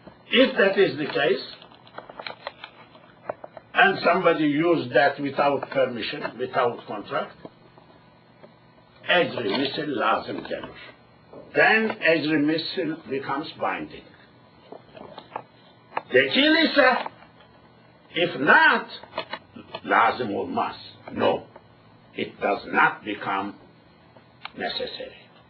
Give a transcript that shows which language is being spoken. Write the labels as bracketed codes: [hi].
[en] If that is the case, and somebody used that without permission, without contract, [tr] ecri misl lazım gelir. [en] Then ecri misl becomes binding. [tr] Tekil ise, [en] if not, [tr] lazım olmaz. [en] No, it does not become necessary.